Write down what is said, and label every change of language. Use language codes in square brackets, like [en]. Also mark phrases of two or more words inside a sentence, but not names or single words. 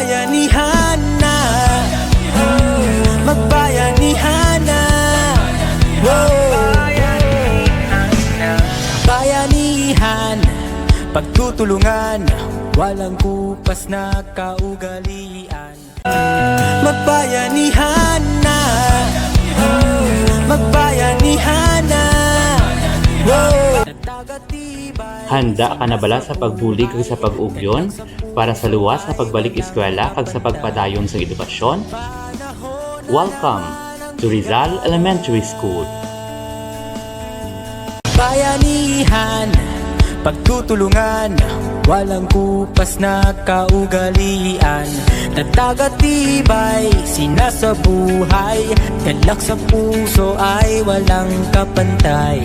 [tl] Magbayanihan na, magbayanihan na, bayanihan, pagtutulungan, walang kupas na kaugalian. Magbayanihan na, magbayanihan na. [hil] Handa ka na bala sa pagbulig kag sa pag-ugyon para sa luwas sa pagbalik eskwela kag sa pagpadayon sa edukasyon? [en] Welcome to Rizal Elementary School. [tl] Bayanihan, pagtutulungan, walang kupas na kaugalian. Nagtagatibay, sinasabuhay, galak sa puso ay walang kapantay.